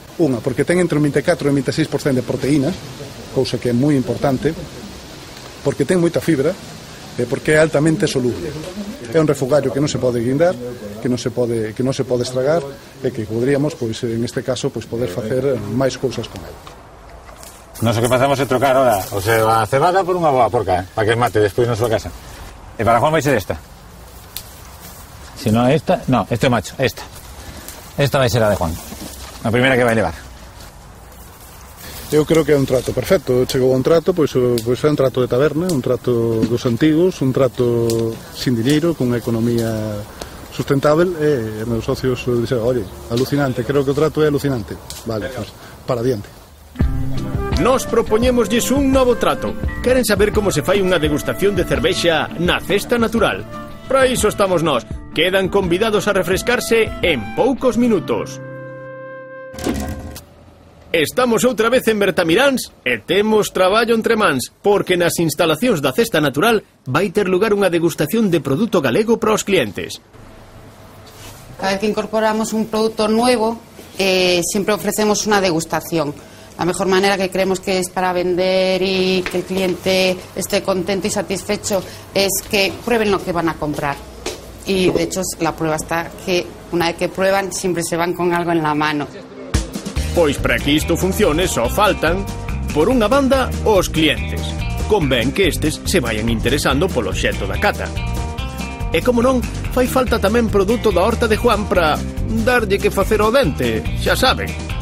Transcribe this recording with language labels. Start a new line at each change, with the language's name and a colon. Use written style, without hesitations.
Galician: Unha, porque ten entre o 24 e o 26% de proteínas, cousa que é moi importante, porque ten moita fibra, porque é altamente soluble. É un refugallo que non se pode guindar, que non se pode estragar, e que poderíamos, pois, en este caso, pois, poder facer máis cousas con ele. Nos o que pasamos é trocar ahora, o sea, a cebada por unha boa porca, para que mate despois na súa casa. E para Juan vai ser esta. Se non é esta, no, este macho, esta. Esta vai ser a de Juan. A primeira que vai levar. Eu creo que é un trato perfecto. Chegou a un trato, pois é un trato de taberna, un trato dos antigos, un trato sin diñeiro, con unha economía sustentável, e meus socios dixeron, oye, alucinante, creo que o trato é alucinante. Vale, pues, para adiante. Nos propoñémoslles un novo trato. Queren saber como se fai unha degustación de cervexa na Cesta Natural. Para iso estamos nós. Quedan convidados a refrescarse en poucos minutos. Estamos outra vez en Bertamiráns e temos traballo entre mans, porque nas instalacións da Cesta Natural vai ter lugar unha degustación de produto galego para os clientes.
Spanish: Cada vez que incorporamos un producto nuevo, siempre ofrecemos una degustación. La mejor manera que creemos que es para vender y que el cliente esté contento y satisfecho es que prueben lo que van a comprar. Y de hecho la prueba está que una vez que prueban siempre se van con algo en la mano.
Galician: Pois para que isto funcione só faltan, por unha banda, os clientes. Convén que estes se vayan interesando polo xeto da cata. E como non, fai falta tamén produto da horta de Juan para darlle que facer ao dente, xa saben.